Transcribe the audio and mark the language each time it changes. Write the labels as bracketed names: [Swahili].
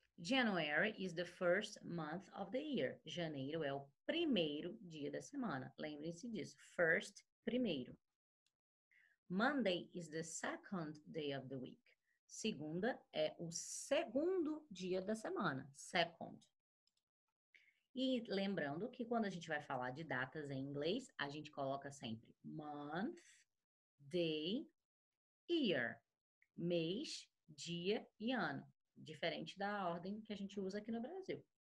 [English] January is the first month of the year. [Portuguese] Janeiro é o primeiro dia da semana. Lembrem-se disso. First, primeiro. [English] Monday is the second day of the week. [Portuguese] Segunda é o segundo dia da semana. Second. E lembrando que quando a gente vai falar de datas em inglês, a gente coloca sempre [English] month, day, year. [Portuguese] Mês, dia e ano. Diferente da ordem que a gente usa aqui no Brasil.